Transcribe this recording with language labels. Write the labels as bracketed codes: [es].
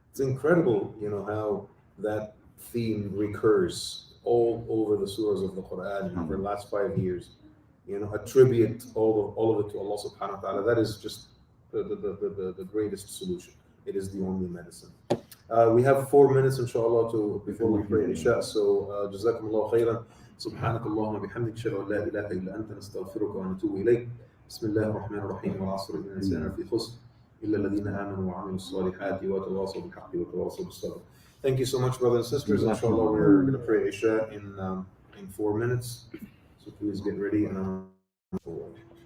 [en] It's incredible, how that theme recurs all over the surahs of the Quran for the last 5 years. Attribute all of it to Allah subhanahu wa ta'ala. That is just the greatest solution. It is the only medicine. We have 4 minutes, inshallah, before we pray Isha. So, jazakumullah khairan. [ar] سبحانك اللهم وبحمدك اشهد ان لا اله الا انت نستغفرك ونتوب اليك بسم الله الرحمن الرحيم والعصر ان الانسان في خسر الا الذين امنوا وعملوا الصالحات وتواصوا بالحق وتواصوا بالصبر. [en] Thank you so much, brothers and sisters. Inshallah, we're going to pray Isha in 4 minutes. So please get ready and I'm forward.